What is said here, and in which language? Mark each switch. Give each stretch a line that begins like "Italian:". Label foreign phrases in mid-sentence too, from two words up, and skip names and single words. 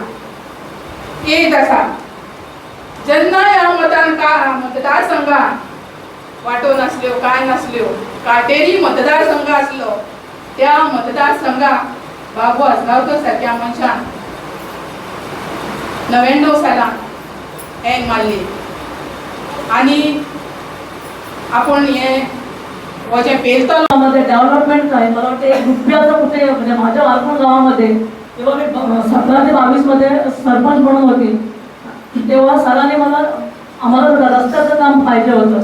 Konkani: एक आसा जेन्ना ह्या मतदारसंघान वाटो नासल्यो, काय नासल्यो, काटेरी मतदारसंघ आसलो, त्या मतदारसंघाक बाबू आसगांवकर सारक्या मनशान 99 सालान हँग मारली. आनी आपण हे वजे पेलतलो
Marathi: डेव्हलपमेंट आहे. मला वाटतं एक रुपयाचं कुठे म्हणजे माझ्या वारपूर गावामध्ये जेव्हा मी 17 ते 22 मध्ये सरपंच म्हणून होती, तेव्हा सरांनी आम्हाला रस्त्याचं काम पाहिजे होतं.